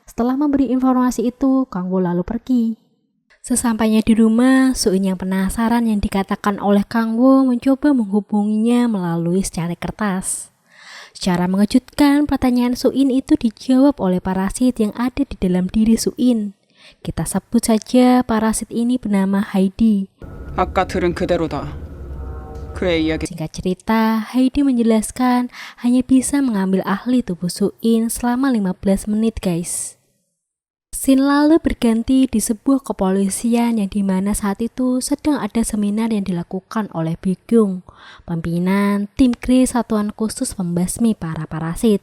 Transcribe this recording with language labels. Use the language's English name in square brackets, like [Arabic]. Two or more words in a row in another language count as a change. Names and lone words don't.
[Indonesian] Setelah memberi informasi itu, Kang Wo lalu pergi. Sesampainya di rumah, Suin yang penasaran yang dikatakan oleh Kang Wo mencoba menghubunginya melalui secari kertas. Secara mengejutkan, pertanyaan Suin itu dijawab oleh parasit yang ada di dalam diri Suin. Kita sebut saja parasit ini bernama Heidi. [Korean] 아까 들은 그대로다. 그의 이야기. [Indonesian] Singkat cerita, Heidi menjelaskan hanya bisa mengambil ahli tubuh Suin selama 15 menit guys. Scene lalu berganti di sebuah kepolisian yang dimana saat itu sedang ada seminar yang dilakukan oleh Byung, pimpinan tim Kris Satuan Khusus Pembasmi para Parasit.